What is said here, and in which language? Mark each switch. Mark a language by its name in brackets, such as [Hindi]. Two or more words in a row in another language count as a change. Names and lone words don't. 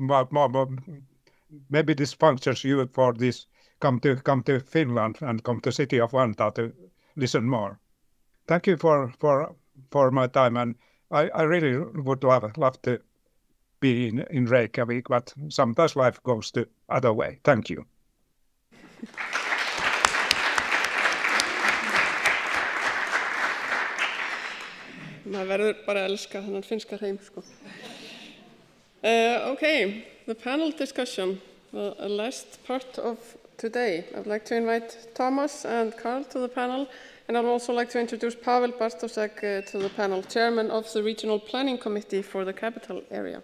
[English] Maybe this functions you for this. Come to Finland and come to city of Vantaa to listen more. Thank you for my time, and I really would love to be in Reykjavik, but sometimes life goes the other way. Thank you. [Icelandic] Maður verður bara að elska þennan finnska hreim, sko. [English] Okay, the panel discussion, the last part of today. I'd like to invite Thomas and Karl to the panel, and I'd also like to introduce Pavel Bartosek to the panel, Chairman of the Regional Planning Committee for the capital area.